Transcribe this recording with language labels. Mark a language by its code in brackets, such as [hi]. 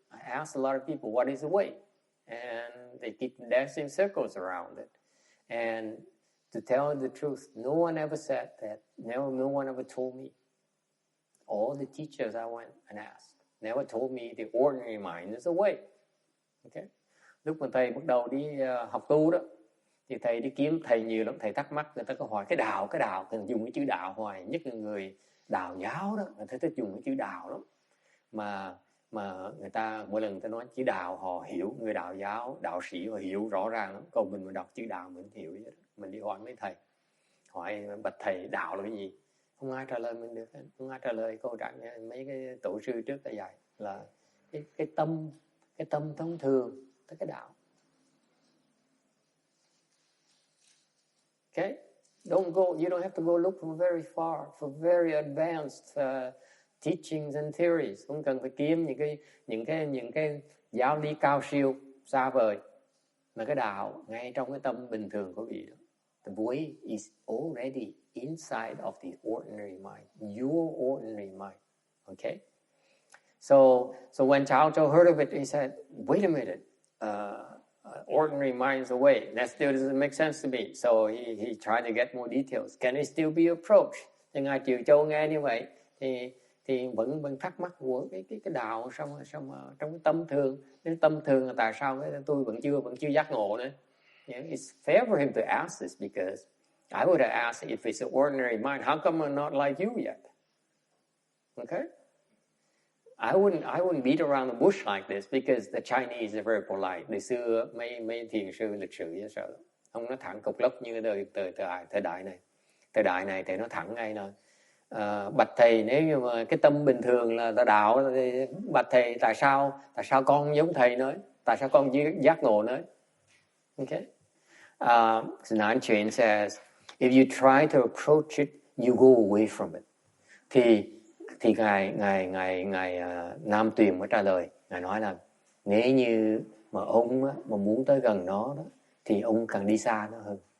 [en] I asked a lot of people, what is the way? And they keep dancing circles around it. And to tell the truth, no one ever said that. No one ever told me. All the teachers I went and asked never told me the ordinary mind is the way. Okay? [vi] Lúc mà thầy bắt đầu đi học tu đó, thì thầy đi kiếm thầy nhiều lắm, thầy thắc mắc, người ta có hỏi cái đạo, dùng cái chữ đạo hoài, nhất là người đạo giáo đó, người ta thích dùng cái chữ đạo lắm. Mà người ta mỗi lần người ta nói chữ đạo họ hiểu, người đạo giáo, đạo sĩ họ hiểu rõ ràng lắm. Còn mình mà đọc chữ đạo mình hiểu vậy đó. Mình đi hỏi mấy thầy, hỏi bạch thầy đạo là cái gì, không ai trả lời mình được, không ai trả lời câu trả mấy cái tổ sư trước là dạy là cái tâm thông thường tới cái đạo. [en] Okay, you don't have to go look from very far for very advanced teachings and theories. [vi] Không cần phải kiếm những cái giáo lý cao siêu xa vời, mà cái đạo ngay trong cái tâm bình thường của vị đó. [en] The way is already inside of the ordinary mind, your ordinary mind. Okay, so when Chao Chou heard of it, he said, "Wait a minute, ordinary mind is the way. That still doesn't make sense to me." So he tried to get more details. Can it still be approached? [vi] Thì ngài Triều Châu nghe như vậy thì vẫn thắc mắc của cái đạo xong trong cái tâm thường. Cái tâm thường là tại sao tôi vẫn chưa giác ngộ nữa. [en] Yeah, it's fair for him to ask this because I would have asked if it's an ordinary mind, how come I'm not like you yet? Okay? I wouldn't beat around the bush like this because the Chinese are very polite. [vi] Ngày xưa mấy thiền sư lịch sử dễ sợ. Không nói thẳng cục lốc như thời đại này. Thời đại này thì nó thẳng ngay là bạch thầy, nếu như mà cái tâm bình thường là đạo thì bạch thầy tại sao con giống thầy nói, tại sao con giác ngộ nói. [en] Okay. Nanquan says, if you try to approach it, you go away from it. [vi] Thì ngài Nam Tuyền mới trả lời, ngài nói là nếu như mà ông mà muốn tới gần nó đó, thì ông càng đi xa nó hơn.